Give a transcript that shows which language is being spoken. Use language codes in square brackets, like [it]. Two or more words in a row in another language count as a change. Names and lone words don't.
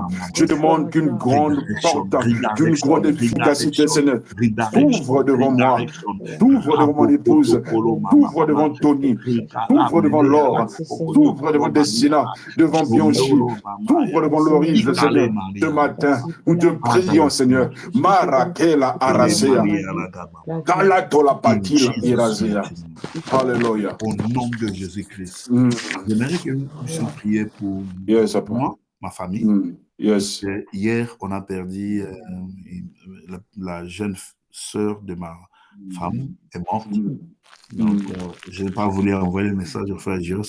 [fr] Je demande qu'une grande porte, qu'une grande efficacité, Seigneur, t'ouvre devant moi, t'ouvre devant mon épouse, t'ouvre devant Tony, t'ouvre devant Laure, t'ouvre devant Dessina, devant Bianchi, t'ouvre devant Lorise, Seigneur. Ce matin, nous te prions, Seigneur. Marakela arasea, kalatola patila irasea. Alléluia. Au nom de Jésus-Christ. J'aimerais que nous puissions prier pour moi, ma famille. Yes. Hier, on a perdu la jeune sœur de ma femme est morte. Donc, je n'ai pas voulu envoyer le message au frère Jos.